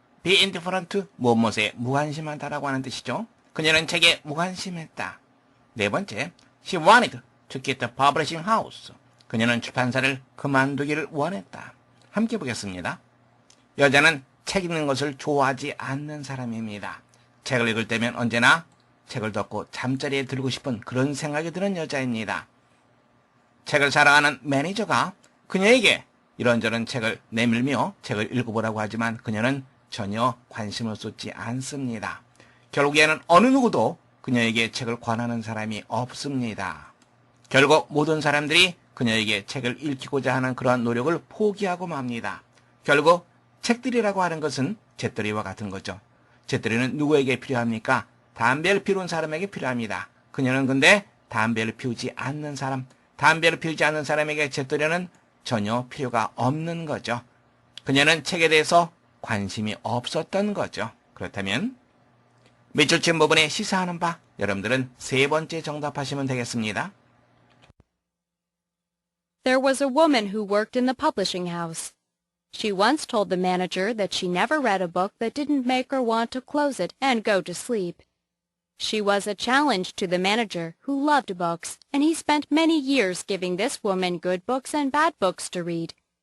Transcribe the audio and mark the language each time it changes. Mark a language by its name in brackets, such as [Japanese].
[Korean] be indifferent to 무엇에 무관심하다라고 하는 뜻이죠. 그녀는 책에 무관심했다. 네 번째, [English] she wanted to quit the publishing house. [Korean] 그녀는 출판사를 그만두기를 원했다. 함께 보겠습니다. 여자는 책 읽는 것을 좋아하지 않는 사람입니다. 책을 읽을 때면 언제나 책을 덮고 잠자리에 들고 싶은 그런 생각이 드는 여자입니다. 책을 사랑하는 매니저가 그녀에게 이런저런 책을 내밀며 책을 읽어보라고 하지만 그녀는 전혀 관심을 쏟지 않습니다. 결국에는 어느 누구도 그녀에게 책을 권하는 사람이 없습니다. 결국 모든 사람들이 그녀에게 책을 읽히고자 하는 그러한 노력을 포기하고 맙니다. 결국 책들이라고 하는 것은 잿더리와 같은 거죠. 잿더리는 누구에게 필요합니까? 담배를 피우는 사람에게 필요합니다. 그녀는 근데 담배를 피우지 않는 사람, 담배를 피우지 않는 사람에게 잿더리는 전혀 필요가 없는 거죠. 그녀는 책에 대해서 관심이 없었던 거죠. 그렇다면 밑줄 친 부분에 시사하는 바, 여러분들은 세 번째 정답하시면 되겠습니다. [English] There was a woman who worked in the publishing house. She once told the manager that she never read a book that didn't make her want to close it and go to sleep. She was a challenge to the manager, who loved books, and he spent many years giving this woman good books and bad books to read.